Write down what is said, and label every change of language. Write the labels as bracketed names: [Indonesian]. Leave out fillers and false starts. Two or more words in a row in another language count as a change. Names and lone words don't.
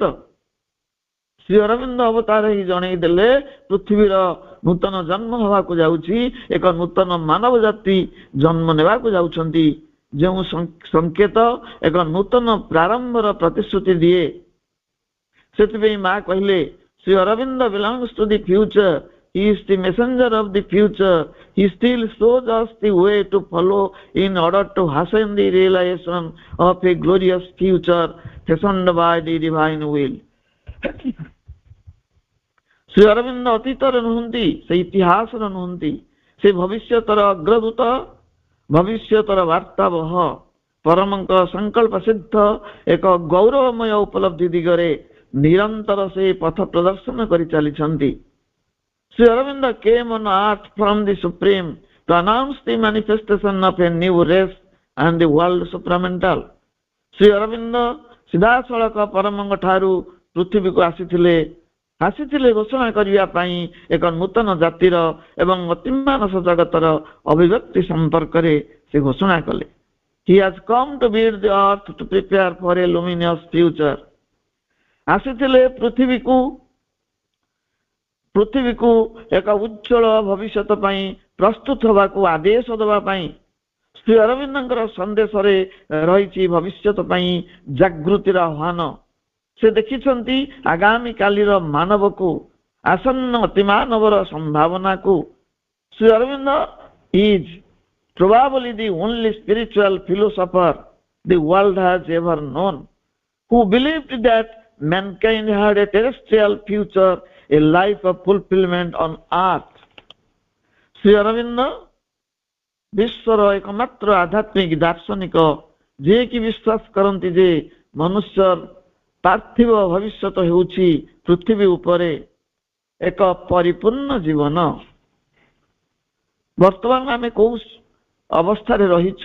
[Odia] ଶ୍ରୀ ଅରବିନ୍ଦ ଅବତାର ହିଁ ଜଣେଇ ଦେଲେ ପୃଥିବୀର ନୂତନ ଜନ୍ମ ହେବାକୁ ଯାଉଛି, ଏକ ନୂତନ ମାନବ ଜାତି ଜନ୍ମ ନେବାକୁ ଯାଉଛନ୍ତି, ଯେଉଁ ସଂକେତ ଏକ ନୂତନ ପ୍ରାରମ୍ଭର ପ୍ରତିଶ୍ରୁତି ଦିଏ। ସେଥିପାଇଁ ମା କହିଲେ, [English] ଶ୍ରୀ ଅରବିନ୍ଦ belongs to the future, he is the messenger of the future, he still shows us the way to follow in order to hasten the realization of a glorious future fashioned by the divine will। [Odia] ଶ୍ରୀ ଅରବିନ୍ଦ ଅତୀତର ନୁହନ୍ତି, ସେ ଇତିହାସର ନୁହନ୍ତି, ସେ ଭବିଷ୍ୟତର ଅଗ୍ରଦୂତ, ଭବିଷ୍ୟତର ବାର୍ତ୍ତାବହ, ପରମଙ୍କ ସଂକଳ୍ପ ସିଦ୍ଧ ଏକ ଗୌରବମୟ ଉପଲବ୍ଧି ଦିଗରେ ନିରନ୍ତର ସେ ପଥ ପ୍ରଦର୍ଶନ କରି ଚାଲିଛନ୍ତି। [English] ଶ୍ରୀ ଅରବିନ୍ଦ came on earth from the supreme to announce the manifestation of a new race and the world supramental। [Odia] ଶ୍ରୀ ଅରବିନ୍ଦ ସିଧାସଳଖ ପରମଙ୍କ ଠାରୁ ପୃଥିବୀକୁ ଆସିଥିଲେ ଘୋଷଣା କରିବା ପାଇଁ ଏକ ନୂତନ ଜାତିର ଏବଂ ଅତିମାନସ ଜଗତର ଅଭିବ୍ୟକ୍ତି ସମ୍ପର୍କରେ ସେ ଘୋଷଣା କଲେ। [English] He has come to build the earth to prepare for a luminous future। [Odia] ଆସିଥିଲେ ପୃଥିବୀକୁ ଏକ ଉଜ୍ଜଳ ଭବିଷ୍ୟତ ପାଇଁ ପ୍ରସ୍ତୁତ ହେବାକୁ ଆଦେଶ ଦେବା ପାଇଁ। ଶ୍ରୀ ଅରବିନ୍ଦଙ୍କର ସନ୍ଦେଶରେ ରହିଛି ଭବିଷ୍ୟତ ପାଇଁ ଜାଗୃତିର ଆହ୍ୱାନ। ସେ ଦେଖିଛନ୍ତି ଆଗାମୀ କାଲିର ମାନବକୁ, ଆସନ୍ନ ଅତିମାନବର ସମ୍ଭାବନାକୁ। [English] ଶ୍ରୀ ଅରବିନ୍ଦ is probably the only spiritual philosopher the world has ever known, who believed that mankind had a terrestrial future, a life of fulfillment on earth. [Odia] ଶ୍ରୀ ଅରବିନ୍ଦ ବିଶ୍ୱର ଏକମାତ୍ର ଆଧ୍ୟାତ୍ମିକ ଦାର୍ଶନିକ ଯିଏକି ବିଶ୍ୱାସ କରନ୍ତି ଯେ ମନୁଷ୍ୟ ପାର୍ଥିବ ଭବିଷ୍ୟତ ହେଉଛି ପୃଥିବୀ ଉପରେ ଏକ ପରିପୂର୍ଣ୍ଣ ଜୀବନ। ବର୍ତ୍ତମାନ ଆମେ କୋଉ ଅବସ୍ଥାରେ ରହିଛୁ?